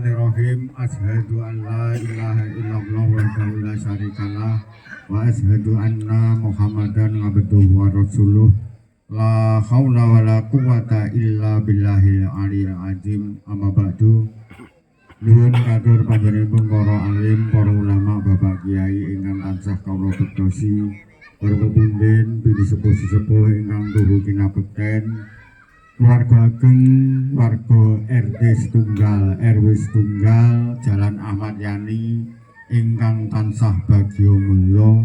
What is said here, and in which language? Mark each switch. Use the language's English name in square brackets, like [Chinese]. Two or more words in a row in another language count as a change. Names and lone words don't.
[Arabic] بسم الله الرحمن الرحيم. أشهد أن لا إله إلا الله وحده لا شريك له وأشهد أن محمدا عبده ورسوله. لا حول ولا قوة إلا بالله العلي العظيم. أما بعد. [Javanese] Nuhun katur panjenenganipun para alim, para ulama, bapak kiai ingkang tansah kawula bektosi, para pepundhen, bidi sepuh-sepuh ingkang tuhu kinabekten, keluarga ageng, warga RT setunggal, RW setunggal, Jalan Ahmad Yani, ingkang tansah bagya mulya.